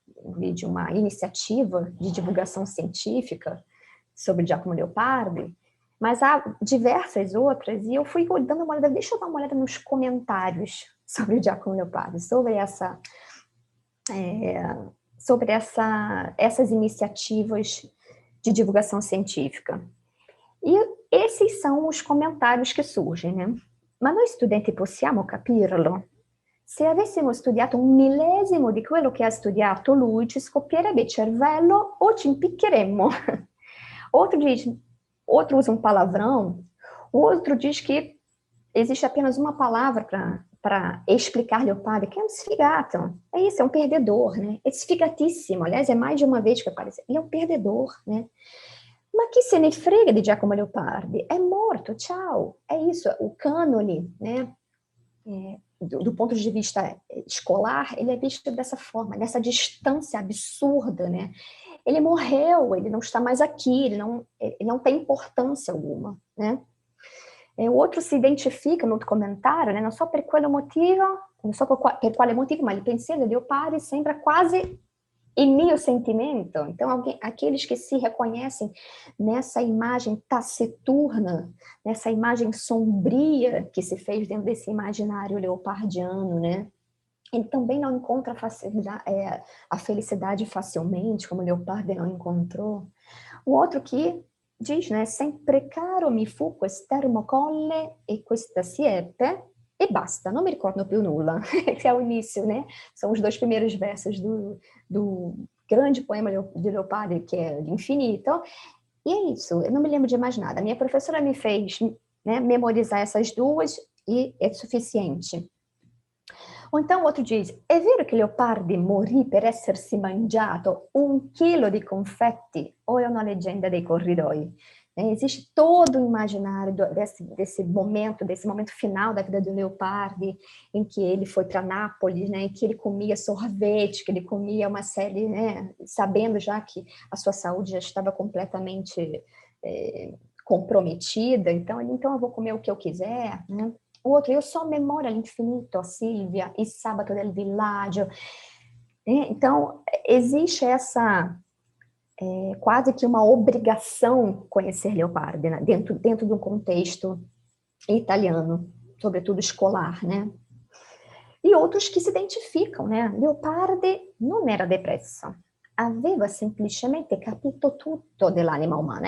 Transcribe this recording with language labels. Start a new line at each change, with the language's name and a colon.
Portuguese: Uma iniciativa de divulgação científica sobre Giacomo Leopardi, mas há diversas outras, e eu fui dando uma olhada, deixa eu dar uma olhada nos comentários sobre o Giacomo Leopardi, sobre essas iniciativas de divulgação científica. E esses são os comentários che surgem, né?
Italian: Ma noi studenti possiamo capirlo? Se avessimo studiato 1/1000 di quello che ha studiato lui, ci scoppierebbe il cervello o ci impiccheremmo.
Portuguese: Outro usa um palavrão, o outro diz que existe apenas uma palavra para explicar Leopardi, que é um sfigato. É isso, é um perdedor, né? É sfigatissimo, aliás, é mais de uma vez que aparece. Ele é um perdedor, né?
Italian: Ma chi se ne frega di Giacomo Leopardi? È morto,
Portuguese: tchau. É isso, o cânone, né? Do ponto de vista escolar, ele é visto dessa forma, nessa distância absurda, né? Ele morreu, ele não está mais aqui, ele não tem importância alguma, né? O outro se identifica no comentário, né?
Italian: Non so per quale motivo, ma il pensiero di Leopardi sembra quasi il mio sentimento.
Portuguese: Então, aqueles que se reconhecem nessa imagem taciturna, nessa imagem sombria que se fez dentro desse imaginário leopardiano, né? Ele também não encontra a felicidade facilmente, como Leopardi não encontrou. O outro que diz, né?
Italian: Sempre caro mi fu quest'ermocolle e questa siepe, e basta,
Portuguese: não me recordo
Italian: più nulla.
Portuguese: Esse é o início, né? São os 2 primeiros versos do grande poema de Leopardi, que é L'Infinito. E é isso, eu não me lembro de mais nada. A minha professora me fez, né, memorizar essas 2 e é suficiente. Ou então o outro diz,
Italian: è vero che Leopardi morì per essersi mangiato 1 chilo di confetti o è una leggenda dei corridoi?
Portuguese: Existe todo o imaginário desse momento final da vida do Leopardi, em que ele foi para Nápoles, né, em que ele comia sorvete, que ele comia uma série, né, sabendo já que a sua saúde já estava completamente comprometida, então eu vou comer o que eu quiser, né? O outro,
Italian: io so a memoria all'infinito, Silvia, il sabato del villaggio.
Portuguese: Então, existe essa quase que uma obrigação conhecer Leopardi, né? dentro de um contexto italiano, sobretudo escolar, né? E outros que se identificam, né?
Italian: Leopardi non era depresso, aveva semplicemente capito tutto dell'anima umana.